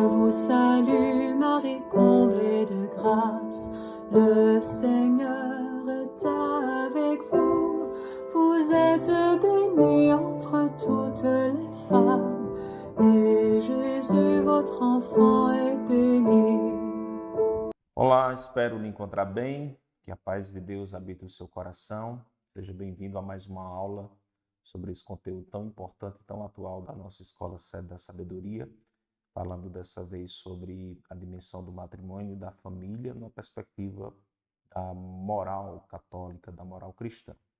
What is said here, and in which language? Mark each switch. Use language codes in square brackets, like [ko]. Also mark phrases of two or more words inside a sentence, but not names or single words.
[fr] salue Marie, comblée de grâce, le Seigneur est avec vous. Vous êtes bénie entre toutes les femmes, et Jésus, votre enfant, est béni. [pt] Olá, espero lhe encontrar bem, que a paz de Deus habite o seu coração. Seja bem-vindo a mais uma aula sobre esse conteúdo tão importante e tão atual da nossa Escola Sede da Sabedoria, falando dessa vez sobre a dimensão do matrimônio e da família na perspectiva da moral católica, da moral cristã.